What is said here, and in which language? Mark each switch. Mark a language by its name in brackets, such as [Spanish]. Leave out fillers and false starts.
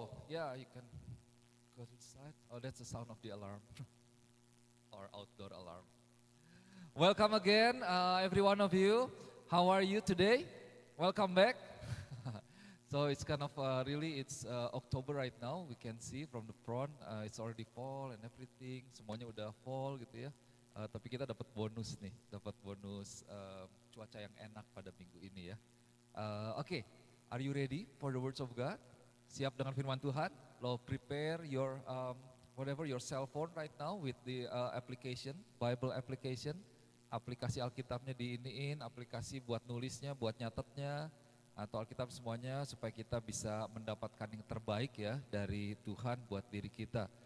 [English] Yeah, you can go to the side. Oh, that's the sound of the alarm or outdoor alarm. Welcome again, every one of you. How are you today? Welcome back. So it's kind of it's October right now. We can see from the front, it's already fall and everything. [Indonesian] Semuanya udah fall gitu ya. Tapi kita dapat bonus nih, dapat bonus cuaca yang enak pada minggu ini ya. [English] Oke, are you ready for the words of God? [Indonesian] Siap dengan firman Tuhan? Lo [English] prepare your whatever your cell phone right now with the application, Bible application, [Indonesian] aplikasi Alkitabnya diiniin, aplikasi buat nulisnya, buat nyatetnya, atau Alkitab semuanya supaya kita bisa mendapatkan yang terbaik ya dari Tuhan buat diri kita.